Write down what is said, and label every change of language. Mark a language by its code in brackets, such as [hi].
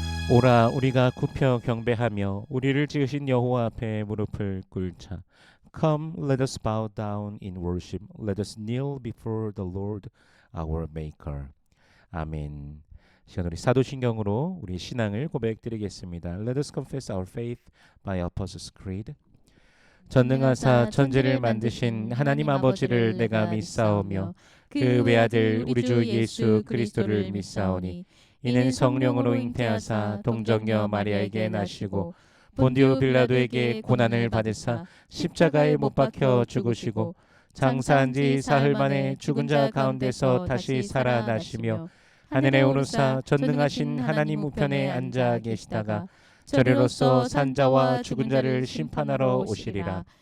[ko] 오라 우리가 굽혀 경배하며 우리를 지으신 여호와 앞에 무릎을 꿇자. [en] Come, let us bow down in worship. Let us kneel before the Lord our Maker. 아멘. [ko] 시간 우리 사도신경으로 우리 신앙을 고백드리겠습니다. [en] Let us confess our faith by Apostles' Creed. [ko] 전능하사 천지를 만드신 하나님 아버지를 내가 믿사오며 그 외아들 우리 주 예수 그리스도를 믿사오니 이는 성령으로 잉태하사 동정녀 마리아에게 나시고 본디오 빌라도에게 고난을 받으사 십자가에 못 박혀 죽으시고 장사한 지 사흘 만에 죽은 자 가운데서 다시 살아나시며 하늘에 오르사 전능하신 하나님 우편에 앉아 계시다가 저리로서 산자와 죽은 자를 심판하러 오시리라.